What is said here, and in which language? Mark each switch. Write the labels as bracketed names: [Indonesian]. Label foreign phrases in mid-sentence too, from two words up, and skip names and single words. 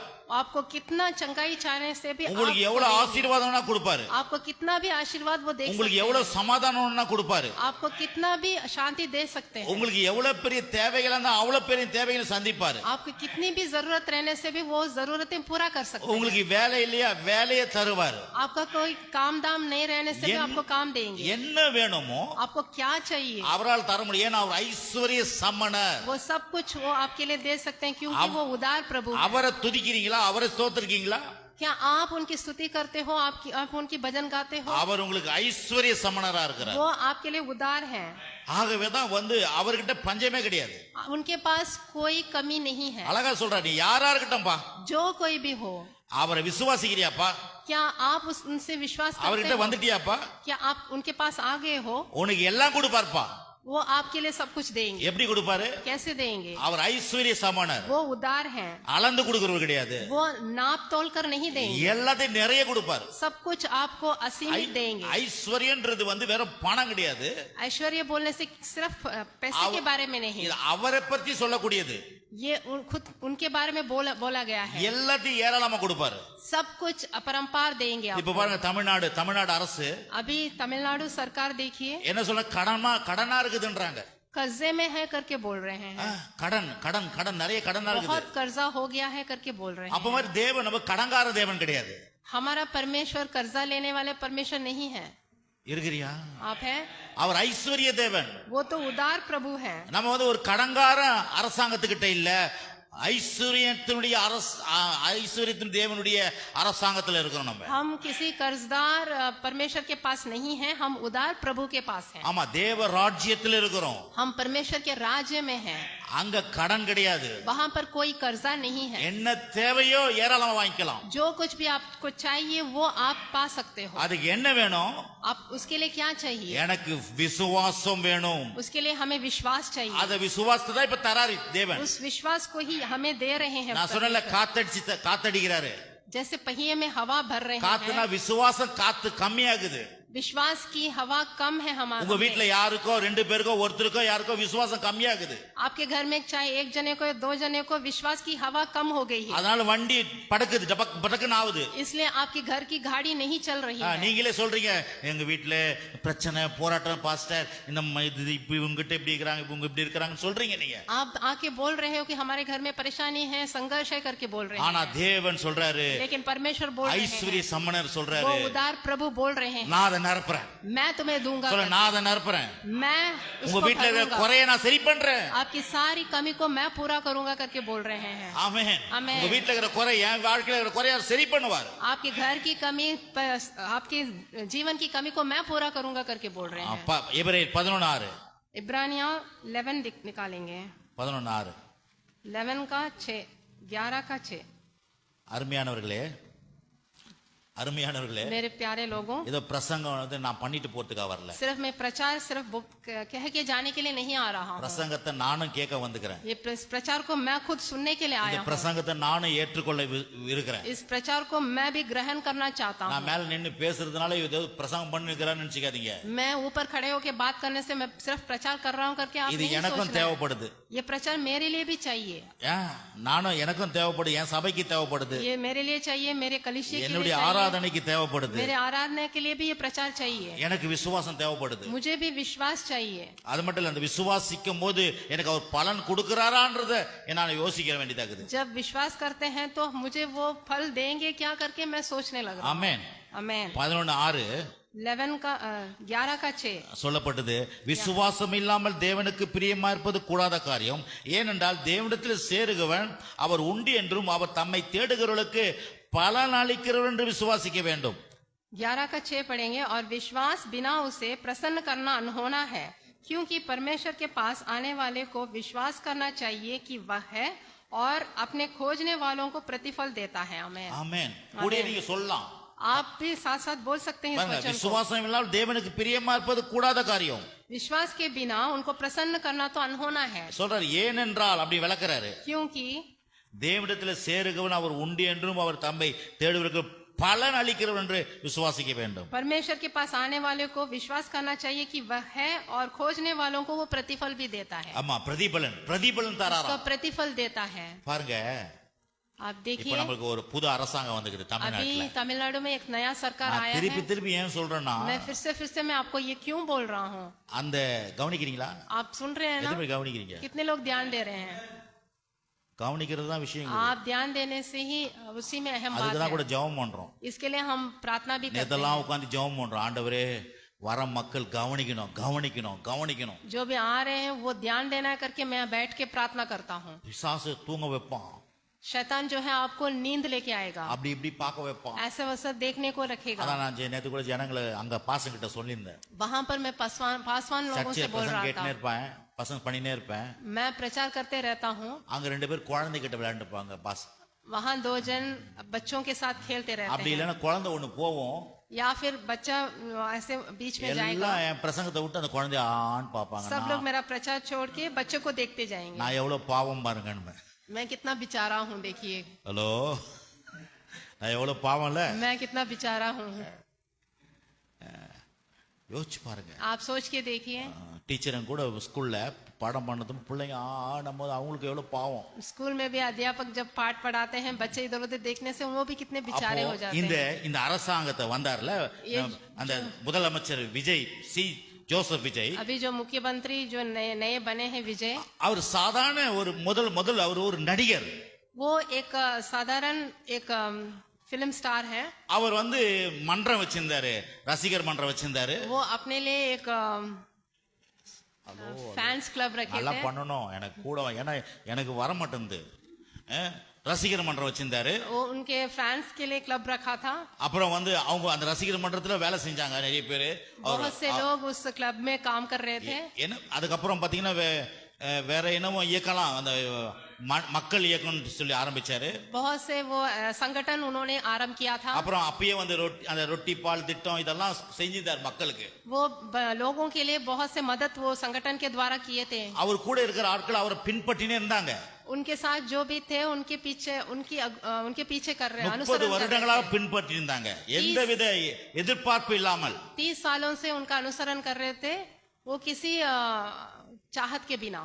[Hindi] आपको कितना चंगाई चाहने से भी [Tamil] உங்களுக்கு [Hindi] आपको [Tamil] எவ்வளவு [Hindi] देंगे. [Tamil] ஆசீர்வாதம் வேணா கொடுப்பாரு, [Hindi] आपको कितना भी आशीर्वाद वो दे सकते [Tamil] உங்களுக்கு [Hindi] हैं. [Tamil] எவ்வளவு சமாதானம் வேணா கொடுப்பாரு, [Hindi] आपको कितना भी शांति दे सकते हैं. [Tamil] உங்களுக்கு எவ்வளவு பெரிய தேவைகள் இருந்தா அவ்வளவு பெரிய தேவைகளை சந்திப்பாரு. [Hindi] आपको कितनी भी जरूरत रहने से भी वो जरूरतें पूरा कर सकते हैं. [Tamil] உங்களுக்கு வேலை இல்லையா, வேலையை தருவாரு. [Hindi] आपका कोई काम दाम नहीं रहने से भी आपको काम देंगे. [Tamil] என்ன வேணுமோ [Hindi] आपको क्या चाहिए [Tamil] அவரால் தர முடியும். ஏன்னா அவர் ஐஸ்வர்ய சமணர். [Hindi] वो सब कुछ वो आपके लिए दे सकते हैं क्योंकि वो उदार प्रभु हैं. [Tamil] அவரை துதிக்கிறீங்களா, அவரை ஸ்தோத்திரிக்கிறீங்களா? [Hindi] क्या आप उनकी स्तुति करते हो? आप उनकी भजन गाते हो? [Tamil] அவர் உங்களுக்கு ஐஸ்வர்ய சமணரா இருக்கிறார். [Hindi] वो आपके लिए उदार है. [Tamil] ஆகவே தான் வந்து அவர்கிட்ட பஞ்சமே கிடையாது. [Hindi] उनके पास कोई कमी नहीं है. [Tamil] அழகா சொல்றா, நீ யாரா இருக்கட்டும்பா, [Hindi] जो कोई भी हो. [Tamil] அவரை விசுவாசிக்கிறியாப்பா, [Hindi] क्या आप उनसे विश्वास करते [Tamil] அவர்கிட்ட [Hindi] हो? [Tamil] வந்துட்டியாப்பா, [Hindi] क्या आप उनके पास आ गए हो? [Tamil] உனக்கு எல்லாம் கொடுப்பார்ப்பா. [Hindi] वो आपके लिए सब कुछ देंगे। [Tamil] எப்படி கொடுப்பாரு? [Hindi] कैसे देंगे? [Tamil] அவர் ஐஸ்வர்ய சமானர், [Hindi] वो उदार हैं, [Tamil] அளந்து கொடுக்கறவர் கிடையாது, [Hindi] वो नाप तोल कर नहीं देंगे, [Tamil] எல்லாத்தையும் நிறைய கொடுப்பாரு. [Hindi] सब कुछ आपको असीमित देंगे। [Tamil] ஐஸ்வர்யன்றது வெறும் பணம் கிடையாது, [Hindi] ऐश्वर्य बोलने से सिर्फ पैसे के बारे में नहीं, [Tamil] இது அவரை பத்தி சொல்லக்கூடியது, [Hindi] ये खुद उनके बारे में बोला गया है। [Tamil] எல்லாத்தையும் ஏராளமா கொடுப்பாரு. [Hindi] सब कुछ अपरंपार देंगे [Tamil] இப்ப [Hindi] आपको। [Tamil] பாருங்க, தமிழ்நாடு அரசு [Hindi] अभी तमिलनाडु सरकार देखिए [Tamil] என்ன சொல்ல, கடனா இருக்குதுன்றாங்க. [Hindi] कर्जे में है करके बोल रहे हैं, [Tamil] கடன் கடன் கடன் நிறைய கடனா இருக்குது. [Hindi] बहुत कर्जा हो गया है करके बोल रहे [Tamil] அப்ப [Hindi] हैं। [Tamil] மாதிரி தேவன் நம்ம கடங்கார தேவன் கிடையாது. [Hindi] हमारा परमेश्वर कर्जा लेने वाले परमेश्वर नहीं है। [Tamil] இருக்கிறியா? [Hindi] आप है, [Tamil] அவர் ஐஸ்வர்ய தேவன். [Hindi] वो तो उदार प्रभु है। [Tamil] நம்ம ஒரு கடங்கார அரசாங்கத்துக்கிட்ட இல்ல, ஐஸ்வர்யத்தின் தேவனுடைய அரசாங்கத்துல இருக்கிறோம் நம்ம. [Hindi] हम किसी कर्जदार परमेश्वर के पास नहीं है, हम उदार प्रभु के पास हैं। [Tamil] ஆமா, தேவ ராஜ்யத்துல இருக்கிறோம். [Hindi] हम परमेश्वर के राज्य में हैं, [Tamil] அங்க கடன் கிடையாது, [Hindi] वहाँ पर कोई कर्जा नहीं है। [Tamil] என்ன தேவையோ ஏராளமா வாங்கிக்கலாம். [Hindi] जो कुछ भी आपको चाहिए वो आप पा सकते हो। [Tamil] அதுக்கு என்ன வேணும்? [Hindi] आप उसके लिए क्या चाहिए? [Tamil] எனக்கு விசுவாசம் வேணும். [Hindi] उसके लिए हमें विश्वास चाहिए। [Tamil] அத விசுவாசத்தை தான் இப்ப தராரு தேவன். [Hindi] उस विश्वास को ही हमें दे रहे हैं। [Tamil] நான் சொன்னல, காத்தடிக்கிறாரு. [Hindi] जैसे पहिए में हवा भर रहे [Tamil] காத்துனா [Hindi] हैं, [Tamil] விசுவாசம் காத்து கம்மியாகுது. [Hindi] विश्वास की हवा कम है [Tamil] உங்க [Hindi] हमारे। [Tamil] வீட்டுல யாருக்கோ, ரெண்டு பேருக்கோ, ஒருத்தருக்கோ யாருக்கோ விசுவாசம் கம்மியாகுது. [Hindi] आपके घर में चाहे एक जने को दो जने को विश्वास की हवा कम हो गई है, [Tamil] அதனால வண்டி படக்குது, படக்குன்னு ஆகுது. [Hindi] इसलिए आपके घर की गाड़ी नहीं चल रही है। [Tamil] நீங்களே சொல்றீங்க, எங்க வீட்டுல பிரச்சனை போராட்டம் பாஸ்டர், இந்த இப்ப இவங்கிட்ட இப்படி இருக்கிறாங்க, இவங்க இப்படி இருக்கிறாங்கன்னு சொல்றீங்க நீங்க. [Hindi] आप आके बोल रहे हो कि हमारे घर में परेशानी है, संघर्ष है करके बोल रहे [Tamil] ஆனா [Hindi] हैं, [Tamil] தேவன் சொல்றாரு, [Hindi] लेकिन परमेश्वर बोल रहे [Tamil] ஐஸ்வர்ய [Hindi] हैं, [Tamil] சம்மனர் [Hindi] वो [Tamil] சொல்றாரு, [Hindi] उदार प्रभु बोल रहे हैं, [Tamil] நான் அதை நிரப்புறேன். [Hindi] मैं तुम्हें दूंगा [Tamil] சொல்ல, [Hindi] करके। [Tamil] நான் அதை நிரப்புறேன். [Hindi] मैं [Tamil] உங்க [Hindi] उसको [Tamil] வீட்டுல இருக்கிற [Hindi] भरूंगा। [Tamil] குறைய நான் சரி பண்றேன். [Hindi] आपकी सारी कमी को मैं पूरा करूंगा करके बोल रहे हैं। [Tamil] ஆமென். ஆமென். உங்க வீட்டுல இருக்கிற குறை, என் வாழ்க்கையில இருக்கிற குறைய சரி பண்ணுவார். [Hindi] आपके घर की कमी, आपके जीवन की कमी को मैं पूरा करूंगा करके बोल रहे हैं। [Tamil] எபிரேயர் 11:6. [Hindi] इब्रानिया 11 निकालेंगे, 11:6. 11 का 6, 11 का 6। [Tamil] அருமையானவர்களே, [Hindi] मेरे प्यारे लोगों, [Tamil] ஏதோ பிரசங்கம் நான் பண்ணிட்டு போறதுக்காக வரல. [Hindi] सिर्फ मैं प्रचार सिर्फ कह के जाने के लिए नहीं आ रहा हूँ। [Tamil] பிரசங்கத்தை நானும் கேட்க வந்துக்கிறேன். [Hindi] ये प्रचार को मैं खुद सुनने के लिए [Tamil] இந்த [Hindi] आया हूँ। [Tamil] பிரசங்கத்தை நானும் ஏற்றுக்கொள்ள இருக்கிறேன். [Hindi] इस प्रचार को मैं भी ग्रहण करना चाहता [Tamil] நான் [Hindi] हूँ। [Tamil] மேல நின்னு பேசுறதுனால ஏதோ பிரசங்கம் பண்ணிருக்கிறேன்னு நினைச்சுக்காதீங்க. [Hindi] मैं ऊपर खड़े होकर बात करने से मैं सिर्फ प्रचार कर रहा हूँ करके आप [Tamil] இது [Hindi] नहीं [Tamil] எனக்கும் [Hindi] सोचना। [Tamil] தேவைப்படுது. [Hindi] ये प्रचार मेरे लिए भी चाहिए, [Tamil] நானும் எனக்கும் தேவைப்படுது, என் சபைக்கு தேவைப்படுது, [Hindi] ये मेरे लिए चाहिए, मेरे कलीसिया के लिए [Tamil] என்னுடைய [Hindi] चाहिए, [Tamil] ஆராதனைக்கு தேவைப்படுது, [Hindi] मेरे आराधना के लिए भी ये प्रचार चाहिए, [Tamil] எனக்கு விசுவாசம் தேவைப்படுது. [Hindi] मुझे भी विश्वास चाहिए। [Tamil] அது மட்டும் இல்ல, அந்த விசுவாசிக்கும் போது எனக்கு அவர் பலன் கொடுக்கிறாரான்றத நான் யோசிக்க வேண்டியதாகுது. [Hindi] जब विश्वास करते हैं तो मुझे वो फल देंगे क्या करके मैं सोचने लग रहा हूँ। [Tamil] ஆமென். [Hindi] आमेन। 11:6 11 का 6 [Tamil] சொல்லப்பட்டது, விசுவாசம் இல்லாமல் தேவனுக்கு பிரியமா இருப்பது கூடாத காரியம். ஏனென்றால் தேவனிடத்தில் சேருகிறவன் அவர் உண்டு என்றும் அவர் தம்மை தேடுகிறவர்களுக்கு பலன் அளிக்கிறவர் என்று விசுவாசிக்க வேண்டும். [Hindi] 11 का 6 पढ़ेंगे। और विश्वास बिना उसे प्रसन्न करना अनहोना है, क्योंकि परमेश्वर के पास आने वाले को विश्वास करना चाहिए कि वह है और अपने खोजने वालों को प्रतिफल देता है। आमेन। [Tamil] ஆமென். கூட நீங்க சொல்லலாம், [Hindi] आप भी साथ साथ बोल सकते हैं इस [Tamil] பாருங்க, [Hindi] वचन को। [Tamil] விசுவாசம் இல்லாமல் தேவனுக்கு பிரியமா இருப்பது கூடாத காரியம். [Hindi] विश्वास के बिना उनको प्रसन्न करना तो अनहोना है, [Tamil] சொல்றாரு. ஏனென்றால் அப்படி விளக்குறாரு, [Hindi] क्योंकि [Tamil] தேவனிடத்தில் சேருகிறவன் அவர் உண்டு என்றும் அவர் தம்மை தேடுகிறவர்களுக்கு பலன் அளிக்கிறவர் என்று விசுவாசிக்க வேண்டும். [Hindi] परमेश्वर के पास आने वाले को विश्वास करना चाहिए कि वह है और खोजने वालों को वो प्रतिफल भी देता है, [Tamil] ஆமா, பிரதிபலன் [Hindi] उसका [Tamil] தராராம். [Hindi] प्रतिफल देता है। [Tamil] பாருங்க, [Hindi] आप [Tamil] இப்ப [Hindi] देखिए, [Tamil] நமக்கு ஒரு புது அரசாங்கம் வந்துக்குது [Hindi] अभी [Tamil] தமிழ்நாட்டுல. [Hindi] तमिलनाडु में एक नया सरकार [Tamil] நான் [Hindi] आया [Tamil] திருப்பி [Hindi] है। [Tamil] திருப்பி ஏன் சொல்றேன்னா, [Hindi] मैं फिर से मैं आपको ये क्यों बोल रहा हूँ, [Tamil] அந்த கவனிக்கிறீங்களா? [Hindi] आप सुन रहे हैं ना? [Tamil] எத்தனை பேர் கவனிக்கிறீங்க? [Hindi] कितने लोग ध्यान दे रहे हैं? [Tamil] கவனிக்கிறது தான் விஷயம். [Hindi] आप ध्यान देने से ही उसी में अहम [Tamil] அதுக்கு தான் [Hindi] बात [Tamil] கூட [Hindi] है। [Tamil] ஜெபம் பண்றோம். [Hindi] इसके लिए हम प्रार्थना भी करते [Tamil] நேத்தெல்லாம் [Hindi] हैं। [Tamil] உட்கார்ந்து ஜெபம் பண்றோம், ஆண்டவரே வர மக்கள் கவனிக்கணும் கவனிக்கணும் கவனிக்கணும். [Hindi] जो भी आ रहे हैं वो ध्यान देना करके मैं बैठ के प्रार्थना करता हूँ। [Tamil] பிசாசு தூங்க வைப்பான், [Hindi] शैतान जो है आपको नींद लेके आएगा, [Tamil] அப்படி இப்படி பார்க்க வைப்பான். [Hindi] ऐसे वैसा देखने को रखेगा। [Tamil] அதான் நான் நேத்து கூட ஜனங்களை அங்க பாசங்கிட்ட சொல்லியிருந்தேன். [Hindi] वहां पर मैं पासवान लोगों से [Tamil] சர்ச்சை [Hindi] बोल [Tamil] பசங்க [Hindi] रहा [Tamil] கேட்டுனே [Hindi] था, [Tamil] இருப்பேன், பசங்க பண்ணினே இருப்பேன். [Hindi] मैं प्रचार करते रहता हूँ। [Tamil] அங்க ரெண்டு பேர் குழந்தைகிட்ட விளையாண்டுப்பாங்க பாஸ். [Hindi] वहां 2 जन बच्चों के साथ खेलते रहते [Tamil] அப்படி [Hindi] हैं। [Tamil] இல்லைன்னா குழந்தை ஒண்ணு போவோம், [Hindi] या फिर बच्चा ऐसे बीच में जाएगा। [Tamil] எல்லாம் என் பிரசங்கத்தை விட்டு அந்த குழந்தைய ஆன்னு பார்ப்பாங்க. [Hindi] सब लोग मेरा प्रचार छोड़ के बच्चों को देखते जाएंगे। [Tamil] நான் எவ்வளவு பாவம் பாருங்கன்னு. [Hindi] मैं कितना बेचारा हूँ देखिए। [Tamil] ஹலோ, நான் எவ்வளவு பாவம்ல, [Hindi] मैं कितना बेचारा हूँ। [Tamil] யோசிச்சு பாருங்க. [Hindi] आप सोच के देखिए। [Tamil] டீச்சரும் கூட ஸ்கூல்ல பாடம் பண்ணதும் பிள்ளைங்க ஆடும் போது அவங்களுக்கு எவ்வளவு பாவம். [Hindi] स्कूल में भी अध्यापक जब पाठ पढ़ाते हैं बच्चे इधर उधर देखने से वो भी कितने बेचारे हो जाते [Tamil] இந்த [Hindi] हैं। [Tamil] இந்த அரசாங்கத்தை வந்தார்ல அந்த முதலமைச்சர் விஜய் சி ஜோசப் விஜய், [Hindi] अभी जो मुख्यमंत्री जो नए नए बने हैं विजय, [Tamil] அவர் சாதாரண ஒரு முதல் அவர் ஒரு நடிகர். [Hindi] वो एक साधारण एक [English] film star [Hindi] है। [Tamil] அவர் வந்து மன்றம் வச்சிருந்தாரு, ரசிகர் மன்றம் வச்சிருந்தாரு. [Hindi] वो अपने लिए एक [English] fans club [Hindi] रखे [Tamil] நல்லா [Hindi] थे। [Tamil] பண்ணணும் எனக்கு கூட, ஏன்னா எனக்கு வர மாட்டேங்குது. ரசிகர் மன்றம் வச்சிருந்தாரு. [Hindi] वो उनके फैंस के लिए क्लब रखा था। [Tamil] அப்புறம் வந்து அவங்க அந்த ரசிகர் மன்றத்துல வேலை செஞ்சாங்க நிறைய பேரு. [Hindi] बहुत से लोग उस क्लब में काम कर रहे थे। [Tamil] என்ன அதுக்கப்புறம் பாத்தீங்கன்னா வேற என்னமோ இயக்கலாம், அந்த மக்கள் இயக்கம்னு சொல்லி ஆரம்பிச்சாரு. [Hindi] बहुत से वो संगठन उन्होंने आरंभ किया था। [Tamil] அப்புறம் அப்பயே வந்து அந்த ரொட்டி பால் திட்டம் இதெல்லாம் செஞ்சிருந்தார் மக்களுக்கு. [Hindi] वो लोगों के लिए बहुत से मदद वो संगठन के द्वारा किए थे। [Tamil] அவர் கூட இருக்கிற ஆட்கள் அவரை பின்பற்றினே இருந்தாங்க. [Hindi] उनके साथ जो भी थे उनके पीछे कर रहे [Tamil] 30 வருடங்களாக பின்பற்றி இருந்தாங்க, எந்தவித எதிர்பார்ப்பு இல்லாமல். [Hindi] 30 सालों से उनका अनुसरण कर रहे थे, वो किसी चाहत के बिना।